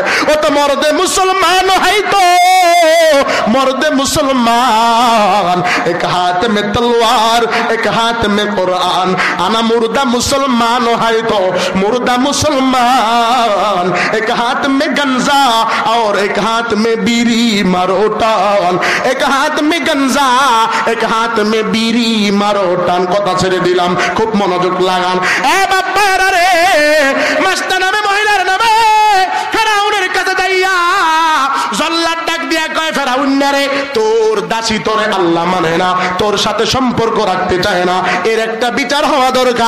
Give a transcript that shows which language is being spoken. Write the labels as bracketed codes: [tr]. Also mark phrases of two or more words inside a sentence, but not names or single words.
[hi] वो तो मर्दे मुसलमान है, तो मर्दे मुसलमान, एक हाथ में तलवार एक हाथ में कुरआन, आना मुर्दा मुसलमान है, तो मुर्दा मुसलमान, एक हाथ में गंजा और एक हाथ में बीड़ी मारो टान, एक हाथ में गंजा एक हाथ में बीड़ी मारो टान। [bn] কথা ছেড়ে দিলাম, খুব মনোযোগ লাগান। এ বাপ্পারা রে, মাস্তা নামে মহিলার নামে ফেরাউনের কাছে যাইয়া জল্লাদ ডাক দিয়া কয়, ফেরাউন রে, তোর দাসী তোরে আল্লাহ মানে না, তোর সাথে সম্পর্ক রাখতে চায় না, এর একটা বিচার হওয়া দরকার।